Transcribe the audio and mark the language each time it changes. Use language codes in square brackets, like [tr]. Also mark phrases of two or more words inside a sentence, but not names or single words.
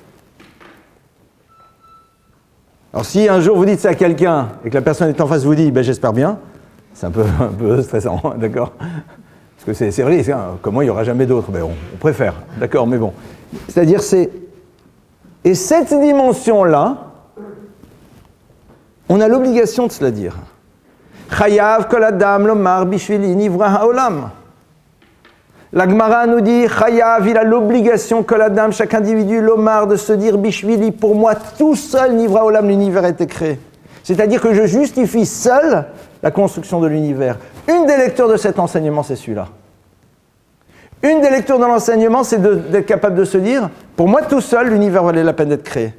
[fr] Alors si un jour vous dites ça à quelqu'un et que la personne est en face vous dit ben, j'espère bien, c'est un peu stressant, d'accord? Parce que c'est vrai, comment il n'y aura jamais d'autre? Ben, on préfère, d'accord, mais bon. C'est-à-dire c'est... Et cette dimension-là, on a l'obligation de se la dire. [he] חייב כל אדם לומר בשבילי נברא העולם. [fr] La Gemara nous dit, Chayav, il a l'obligation que l'Adam, chaque individu, l'Omar, de se dire, Bishvili, pour moi, tout seul, [he] נברא עולם, [fr] l'univers a été créé. C'est-à-dire que je justifie seul la construction de l'univers. Une des lectures de cet enseignement, c'est celui-là. Une des lectures de l'enseignement, c'est d'être capable de se dire, pour moi, tout seul, l'univers valait la peine d'être créé.